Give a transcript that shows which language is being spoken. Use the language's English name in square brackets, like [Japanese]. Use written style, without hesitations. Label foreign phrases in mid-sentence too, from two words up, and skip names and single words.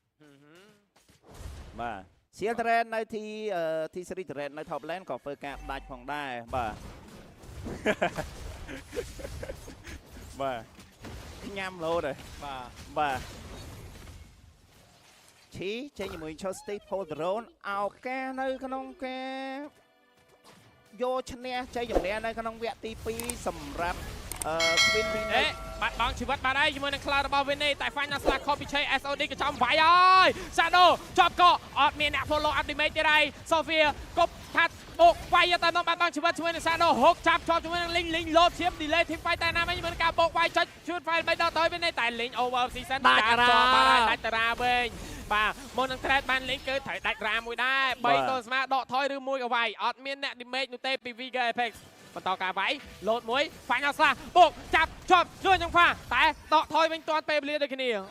[Khmer] បាទ Seal Turret នៅ T3 Turret នៅ Top Lane ក៏ធ្វើការដាច់ផងដែរបាទបាទញ៉ាំលោតហើយបាទឈីចេញជាមួយ Chosty Poltron ឱកាសនៅក្នុងការយកឈ្នះជ័យជំនះនៅក្នុងវគ្គទី2សម្រាប់Queen Vinay បាត់បង់ជីវិតបាត់ហើយជាមួយនឹងខ្លារបស់ Vinay តែ Final Slash Copy Chase SOD ក៏ចំវាយហើយ Shadow ជាប់កកអត់មានអ្នក [English] follow up damage [Khmer] ទេហើយ Sophia គប់ថាត់បោកវាយតែនៅបាត់បង់ជីវិតជាមួយនឹង Shadow ហុកចាប់ជាប់ជាមួយនឹង Link load ឈាម [English] delay team fight [Khmer] តែណាមិនមានការបោកវាយចុចជួយ fight 3ដល់ទៅ Vinay តែ Link over season ដាច់តារាវិញបាទមុននឹង trade បាន Link គឺត្រូវដាច់រ៉ាមួយដែរ3ទល់ស្មើដកថយឬមួយក៏វាយអត់មានអ្នក damage នោះទេពី Vigor Apexបន្តការវាយលោតមួយ Final Slash បូកចាប់ជាប់ជួយនឹងហ្វាតែដកថយវិញទាន់ពេលវេលាដូចគ្នាអូ